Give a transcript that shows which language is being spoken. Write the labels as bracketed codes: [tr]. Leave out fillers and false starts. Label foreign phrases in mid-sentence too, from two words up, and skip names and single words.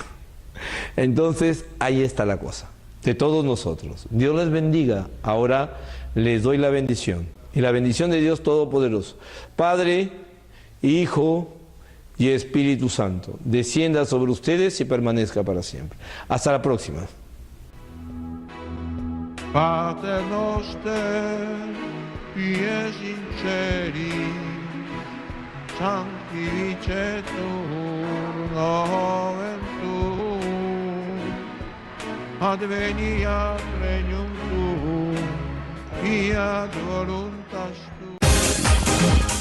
[es] Entonces, ahí está la cosa, de todos nosotros. Dios les bendiga. Ahora les doy la bendición. Y la bendición de Dios Todopoderoso, Padre, Hijo y Espíritu Santo, descienda sobre ustedes y permanezca para siempre. Hasta la próxima. [la] Pater noster, pies sinceri, sanctificetur nomen tuum, adveniat regnum tuum, fiat voluntas tua.